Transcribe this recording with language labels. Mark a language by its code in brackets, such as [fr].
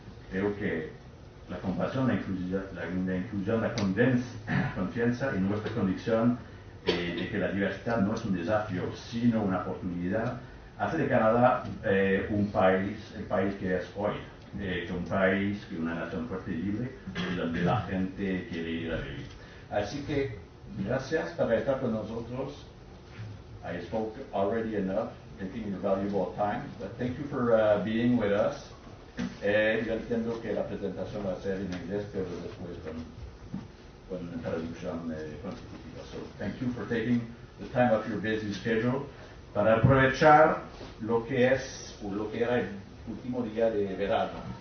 [es] Creo que la compasión, la inclusión, la confianza y nuestra convicción de que la diversidad no es un desafío, sino una oportunidad, hace de Canadá el país que es hoy, un país, una nación fuerte y libre, donde la gente quiere ir a vivir. Así que, gracias por estar con nosotros. [en] I spoke already enough, taking your valuable time, but thank you for being with us. [es] Yo entiendo que la presentación va a ser en inglés, pero después con una traducción consecutiva. [en] So, thank you for taking the time of your busy schedule [es] para aprovechar lo que era el último día de verano.